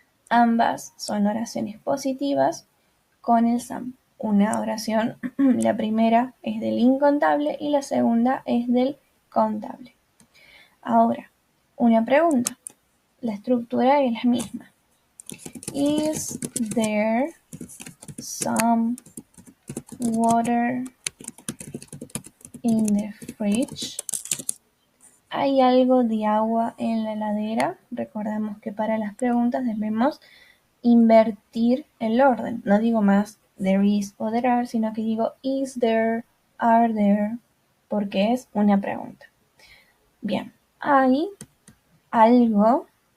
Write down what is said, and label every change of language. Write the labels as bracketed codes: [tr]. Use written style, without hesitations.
[es] Ambas son oraciones positivas con el some. Una oración, la primera es del incontable y la segunda es del contable. Ahora, una pregunta. La estructura es la misma. [en] Is there some water in the fridge? [es] ¿Hay algo de agua en la heladera? Recordemos que para las preguntas debemos invertir el orden. No digo más [en] there is [es] o [en] there are, [es] sino que digo [en] is there, are there, [es] porque es una pregunta. Bien, hay algo